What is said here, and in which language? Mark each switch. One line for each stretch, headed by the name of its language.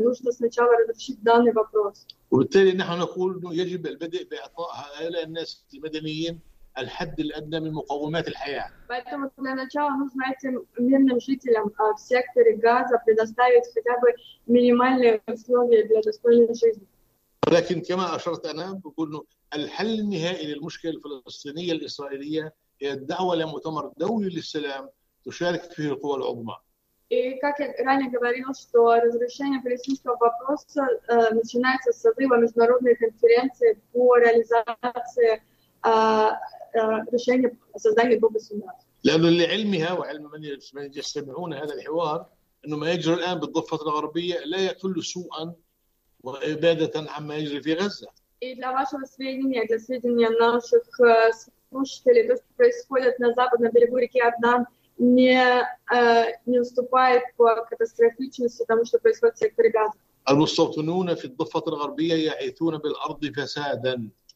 Russian: Нужно сначала разрешить данный вопрос.
Arabic: وبالتالي نحن نقول انه يجب البدء باعطاء هؤلاء الناس المدنيين الحد الادنى من مقومات الحياه.
Russian: Поэтому для начала нужно этим мирным жителям в секторе Газа предоставить хотя бы минимальные условия для достойной жизни.
Arabic: لكن كما اشرت انا بقول انه الحل النهائي للمشكله الفلسطينيه الاسرائيليه هي الدعوه لمؤتمر دولي للسلام تشارك فيه القوى العظمى.
Russian: И как я ранее говорил, что разрешение палестинского вопроса начинается с созыва международной конференции по реализации решения создания двух государств.
Arabic: لأنه لعلمها وعلم من يستمعون هذا الحوار أنه ما يجري الآن بالضفة الغربية لا يقل سوءا وإبادة عما يجري في غزة.
Russian: И для вашего сведения, для сведения наших слушателей, то, что происходит на западном берегу реки Ордан, не уступает по катастрофичности тому, что происходит в секторе Газа.
Arabic: المستوطنون في الضفة الغربية يعيثون بالأرض فسادا.